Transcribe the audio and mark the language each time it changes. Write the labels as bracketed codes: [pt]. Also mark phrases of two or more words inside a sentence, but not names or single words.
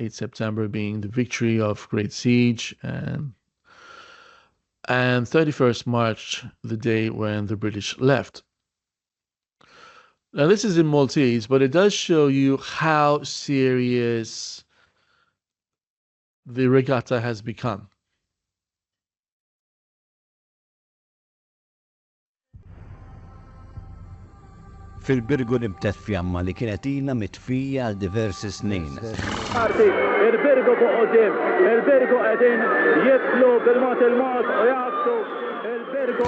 [en] 8 September being the victory of Great Siege, and and 31st March, the day when the British left. Now, this is in Maltese, but it does show you how serious the regatta has become. [mt] Fil-Birgu nibtet fjamma li kienet ilha mitfija għal diversi snin. Il-Birgu fuq qudiem, il-Birgu qegħdin jiblu bil-mod il-mod u jgħassu il-Birgu.